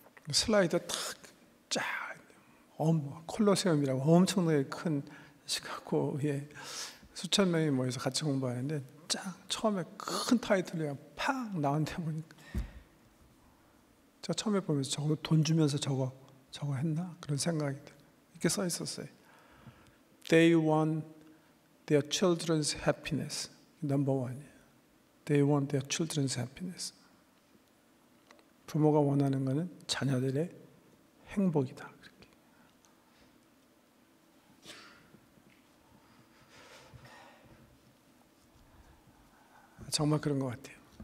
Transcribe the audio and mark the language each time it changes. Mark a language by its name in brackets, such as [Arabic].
[Korean] 슬라이드 쫙 콜로세움이라고 엄청나게 큰 시카고에 수천 명이 모여서 같이 공부하는데 쫙 처음에 큰 타이틀이 팍 나온데 보니까 제가 처음에 보면서 저거 돈 주면서 저거 했나? 그런 생각이 들어요. 이렇게 써 있었어요. [English] They want their children's happiness. [Korean] 넘버 원이에요. [English] They want their children's happiness. [Korean] 부모가 원하는 것은 자녀들의 행복이다. 그렇게. 정말 그런 것 같아요.